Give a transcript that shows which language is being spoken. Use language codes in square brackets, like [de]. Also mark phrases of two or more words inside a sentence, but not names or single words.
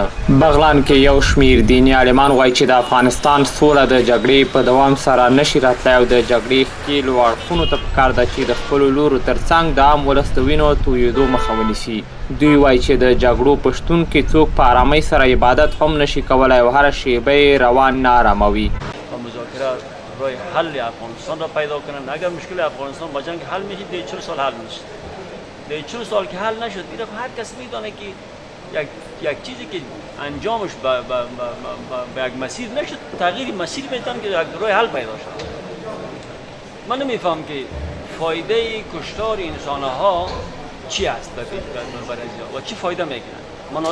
[ps] بغلان کې یو شمیر دیني عالمان وایي چې د افغانستان سوله د جګړې په دوام سره نشي راتلی او د جګړې ښکېلو اړخونو ته پکار ده چې د خپلو لورو ترڅنګ د عام ولس د وینو تویېدو مخه ونیسي. دوی وایي چې د جګړو په شتون کې څوک په آرامۍ سره عبادت هم نشي کولی او هره شیبه یې روان نه آراموي. [fa] رای حل افغانستان را پیدا کنند. اگر مشکل افغانستان با جنگ حل میشه، دیگه 40 سال حل میشه. دیگه 40 سال که حل نشد، دیگه هر کس میدونه که یک چیزی که انجامش به یک مسیر نشد، تغییر مسیر میتونه که یک راه حل پیدا شد. من نمیفهم که فایده کشتار انسانها چی است و چی فایده میگیرن.